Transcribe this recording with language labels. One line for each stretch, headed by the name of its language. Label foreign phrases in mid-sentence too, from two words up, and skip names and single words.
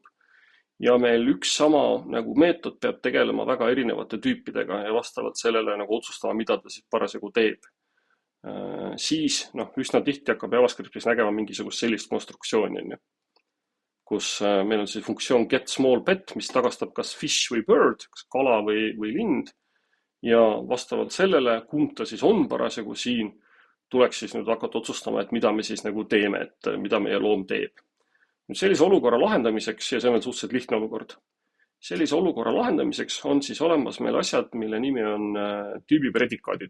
Estonian: Ja meil üks sama meetod peab tegelema väga erinevate tüüpidega ja vastavalt sellele otsustama, mida ta siis parasjagu teeb. Siis üsna tihti hakkab JavaScriptis nägema mingisugust sellist konstruktsiooni, kus meil on siis funktsioon
English: get small pet,
Estonian: mis tagastab kas fish või bird, kas kala või lind. Ja vastavalt sellele, kumb ta siis on parasjagu siin, tuleks siis nüüd hakata otsustama, et mida me siis teeme, et mida meie loom teeb. Nüüd sellise olukorra lahendamiseks, ja see on suhteliselt lihtne olukord, sellise olukorra lahendamiseks on siis olemas meil asjad, mille nimi on tüübi predikaadid.